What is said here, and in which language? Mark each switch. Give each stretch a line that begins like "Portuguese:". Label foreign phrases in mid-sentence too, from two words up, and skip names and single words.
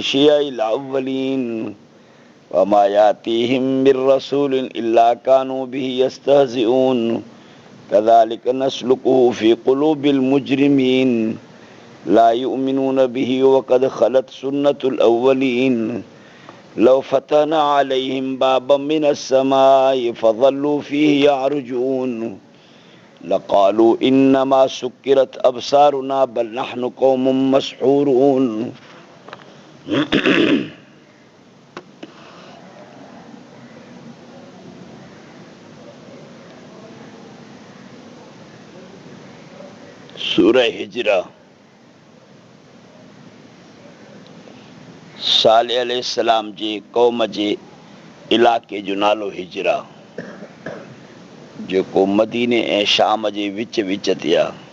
Arabic: شيع الأولين وما يأتيهم من رسول إلا كانوا به يستهزئون كذلك نسلكه في قلوب المجرمين لا يؤمنون به وقد خلت سنة الأولين لو فتحنا عليهم بابا من السماء فظلوا فيه يعرجون لقالوا إنما سكرت أبصارنا بل نحن قوم مسحورون
Sindhi: सूरह हिजरा सालेह अलैहिस्सलाम जे क़ौम जे इलाक़े जो नालो हिजरा जेको मदीने ऐं शाम जे विच विच ते आहे।